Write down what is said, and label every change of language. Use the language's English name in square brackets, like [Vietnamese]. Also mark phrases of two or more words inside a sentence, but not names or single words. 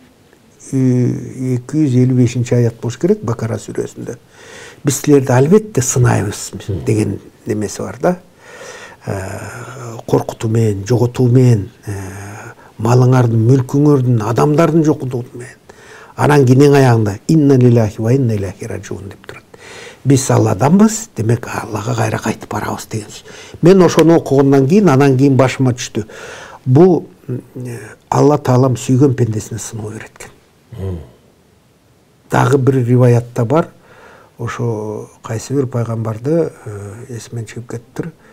[Kyrgyz] 255 аят болуш керек Бакара сүрөсүндө. Биз силерди албетте сынайбыз деген немеси бар да. Коркутуу менен, жоготуу менен, малыңардын, мүлкүңөрдүн, адамдардын жокутуу менен. Анан кийин эң аягында [Arabic] إنا لله وإنا إليه راجعون [Kyrgyz] деп турат. Биз Алладанбыз, демек Аллага кайра кайтып барабыз деген сөз. Мен ошону окугандан кийин, анан кийин башыма түштү. Бул Алла Таалам сүйгөн пендесине сыноо берет экен. Дагы бир риваятта бар. Ошо кайсы бир пайгамбарды эсимен чыгып кетиптир.